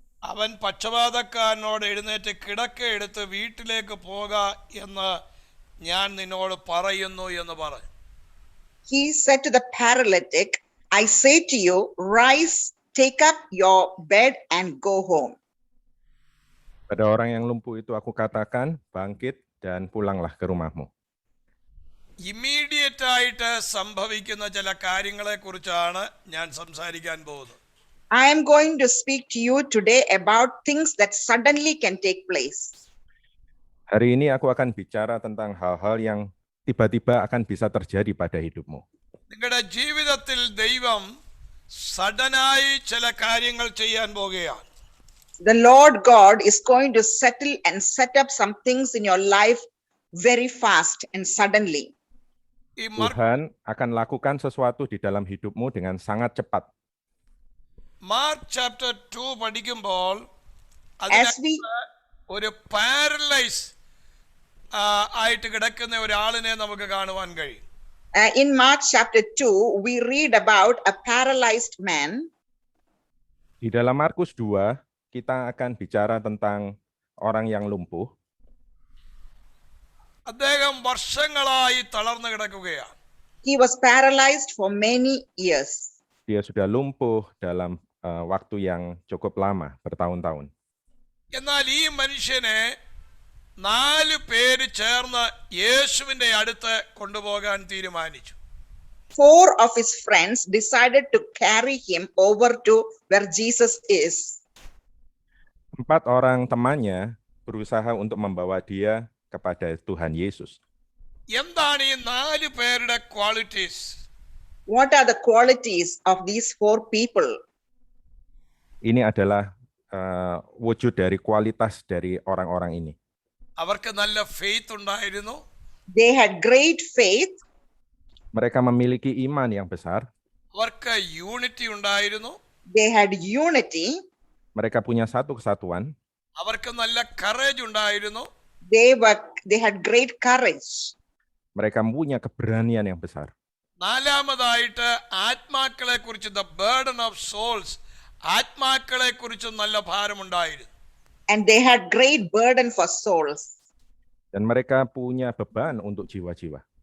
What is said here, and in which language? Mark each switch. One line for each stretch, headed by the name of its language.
Malayalam: അവൻ പക്ഷപാതക്കാരനോട് എഴുന്നേറ്റ് കിടക്ക എടുത്ത് വീട്ടിലേക്ക് പോക എന്ന് ഞാൻ നിന്നോട് പറയുന്നു എന്ന് പറഞ്ഞു.
English: He said to the paralytic, I say to you, rise, take up your bed and go home.
Indonesian: Pada orang yang lumpuh itu aku katakan, bangkit dan pulanglah ke rumahmu.
Malayalam: Immediate ആയിട്ട് സംഭവിക്കുന്ന ചില കാര്യങ്ങളെ കുറിച്ചാണ് ഞാൻ സംസാരിക്കാൻ പോകുന്നത്.
English: I am going to speak to you today about things that suddenly can take place.
Indonesian: Hari ini aku akan bicara tentang hal-hal yang tiba-tiba akan bisa terjadi pada hidupmu.
Malayalam: നിങ്ങളുടെ ജീവിതത്തിൽ ദൈവം സഡനായി ചില കാര്യങ്ങൾ ചെയ്യാൻ പോകുകയാണ്.
English: The Lord God is going to settle and set up some things in your life very fast and suddenly.
Malayalam: ഈ
Indonesian: Tuhan akan lakukan sesuatu di dalam hidupmu dengan sangat cepat.
Malayalam: Mark chapter 2 പഠിക്കുമ്പോൾ
English: As we
Malayalam: ഒരു paralyse ആയിട്ട് കിടക്കുന്ന ഒരാളിനെ നമുക്ക് കാണുവാൻ കഴിയും.
English: in Mark chapter 2, we read about a paralyzed man.
Indonesian: Di dalam Markus 2, kita akan bicara tentang orang yang lumpuh.
Malayalam: അദ്ദേഹം വർഷങ്ങളായി തളർന്നു കിടക്കുകയാണ്.
English: He was paralyzed for many years.
Indonesian: Dia sudah lumpuh dalam waktu yang cukup lama, bertahun-tahun.
Malayalam: എന്നാൽ ഈ മനുഷ്യനെ 4 പേര് ചേർന്ന് യേശുവിന്റെ അടുത്ത് കൊണ്ടുപോകാൻ തീരുമാനിച്ചു.
English: 4 of his friends decided to carry him over to where Jesus is.
Indonesian: 4 orang temannya berusaha untuk membawa dia kepada Tuhan Yesus.
Malayalam: എന്താണ് ഈ 4 പേരുടെ qualities?
English: What are the qualities of these 4 people?
Indonesian: Ini adalah wujud dari kualitas dari orang-orang ini.
Malayalam: അവർക്ക് നല്ല faith ഉണ്ടായിരുന്നു.
English: They had great faith.
Indonesian: Mereka memiliki iman yang besar.
Malayalam: അവർക്ക് unity ഉണ്ടായിരുന്നു.
English: They had unity.
Indonesian: Mereka punya satu kesatuan.
Malayalam: അവർക്ക് നല്ല courage ഉണ്ടായിരുന്നു.
English: They had great courage.
Indonesian: Mereka punya keberanian yang besar.
Malayalam: നാലാമതായിട്ട് ആത്മാക്കളെ കുറിച്ച്
English: the burden of souls,
Malayalam: ആത്മാക്കളെ കുറിച്ച് നല്ല ഭാരമുണ്ടായിരുന്നു.
English: And they had great burden for souls.
Indonesian: Dan mereka punya beban untuk jiwa-jiwa.